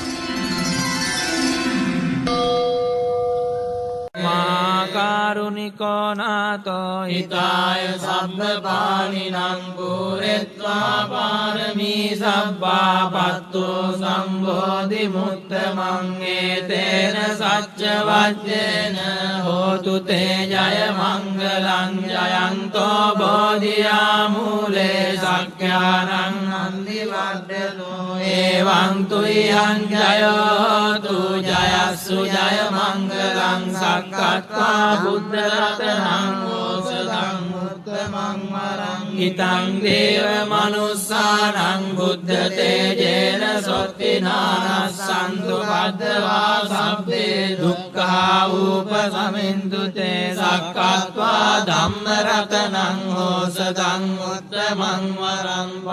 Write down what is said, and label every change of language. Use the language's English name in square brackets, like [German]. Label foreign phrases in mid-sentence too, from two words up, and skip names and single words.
[Pali] කාරුණිකෝ නාතෝ හිතාය සබ්බපාණිනං පුරෙත්වා පාරමී සබ්බා පත්තෝ සම්බෝධි මුත්තමං ඒතේන සච්ච වජ්ජේන හෝතු තේ ජය මංගලං ජයන්තෝ බෝධියා මූලේ සක්ඛානං නන්දි වඩ්ඩනෝ එවං තුයං ජයෝතු ජයස්සු ජය මංගලං සක්කත්වා බුද්ධ රතනං ඕසදං උත්තමං වරං හිතං දේව මනුස්සානං බුද්ධ තේජේන සොත්තිනානස්සන්තු බද්ධවා සබ්බේ දුක්ඛා උපසමින්තු තේ සක්කත්වා ධම්ම රතනං ඕසදං උත්තමං වරං